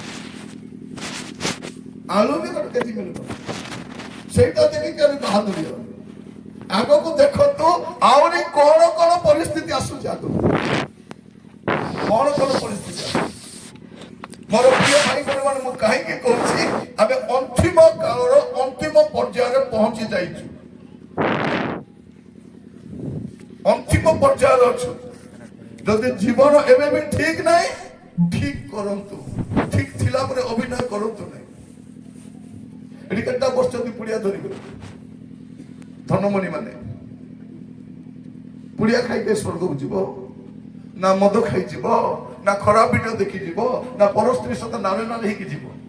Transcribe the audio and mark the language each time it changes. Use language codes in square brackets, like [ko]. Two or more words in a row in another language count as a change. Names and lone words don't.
[or] ଆଳୁ ବି ଗୋଟେ କେଜି ମିଳିବ ସେଇଟା ଦେଖିକି ବାହାଦୁରୀ ଆଗକୁ ଦେଖନ୍ତୁ ଆହୁରି କଣ କଣ ପରିସ୍ଥିତି ଆସୁଛି ଆଗକୁ କଣ କଣ ପରିସ୍ଥିତି ମୋର ପ୍ରିୟ ଭାଇ ଭଉଣୀ ମୁଁ କାହିଁକି କହୁଛି ଆମେ ଅନ୍ତିମ କାଳର ଅନ୍ତିମ ପର୍ଯ୍ୟାୟରେ ପହଞ୍ଚି ଯାଇଛୁ ଅନ୍ତିମ ପର୍ଯ୍ୟାୟରେ ଅଛୁ ଯଦି ଜୀବନ ଏବେ ବି ଠିକ ନାଇ ଠିକ କରନ୍ତୁ ঠিক ଥିଲା ପରେ ଅଭିନୟ କରନ୍ତୁ ନାହିଁ। ଏଠି କେତେଟା ବସିଛନ୍ତି ପୁଡ଼ିଆ ଧରିକରି ଧନମଣି ମାନେ ପୁଡ଼ିଆ ଖାଇକି ସ୍ୱର୍ଗକୁ ଯିବ ନା ମଦ ଖାଇଯିବ ନା ଖରାପ ଭିଡିଓ ଦେଖିଯିବ ନା ପର ସ୍ତ୍ରୀ ସହିତ ନାଳେ ନାଳେ ହେଇକି ଯିବ।